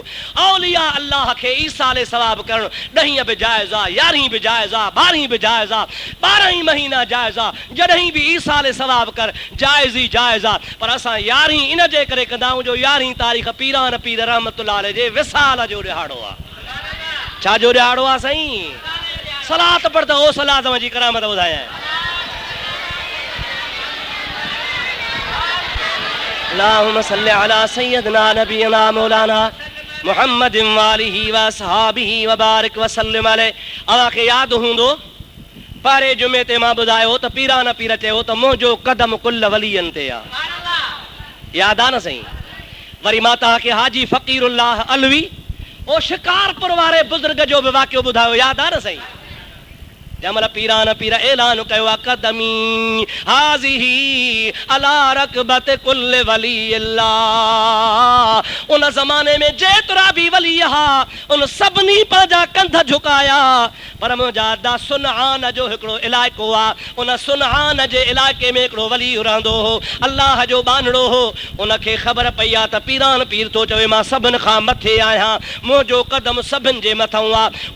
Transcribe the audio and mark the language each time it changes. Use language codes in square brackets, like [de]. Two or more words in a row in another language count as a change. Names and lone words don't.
[sd] औलिया अल्लाह खे ईसाले सवाब करणु 10 बि जाइज़ आहे, 11 बि जाइज़ आहे, 12 बि जाइज़ आहे, 12 महीना जाइज़ आहे। जॾहिं बि ईसाले सवाब कर जाइज़ ई जाइज़ आहे। पर असां 11 इन जे करे कंदा आहियूं जो 11 तारीख़ पीरान पीर [ar] رحمة الله عليه [sd] जे विसाल जो ॾिहाड़ो आहे। छा जो ॾिहाड़ो आहे साईं? सलात पढ़ त ओ सलात जी करामत ॿुधायां। [ar] اللهم صل على سيدنا نبينا مولانا محمد وآله وأصحابه وبارك وسلم عليه. [sd] अव्हांखे यादि हूंदो पहिरें जुमे ते मां ॿुधायो त पीरान पीर चयो त मुंहिंजो कदम कुल वलियनि ते आहे। यादि आहे न साईं? वरी मां तव्हांखे हाजी फ़कीरुल्लाह अलवी ओ शिकारपुर वारे बुज़ुर्ग जो बि वाक़ियो ॿुधायो। यादि आहे न साईं? जमल पीरान पीर ऐलान कयो आहे [ar] قدمي هذه على رقبة كل ولي الله. [sd] उन ज़माने में जेतिरा बि वली हा उन सभिनी पंहिंजा कंध झुकाया, पर मुंहिंजा दा सुनआन जो हिकिड़ो इलाइक़ो आहे, उन सुनआन जे इलाइक़े में हिकिड़ो वली रहंदो हो, अल्लाह जो बानड़ो हो। उनखे ख़बर पई आहे त पीरान पीर थो चवे मां सभिनि खां मथे आहियां, मुंहिंजो कदम सभिनि जे मथां आहे।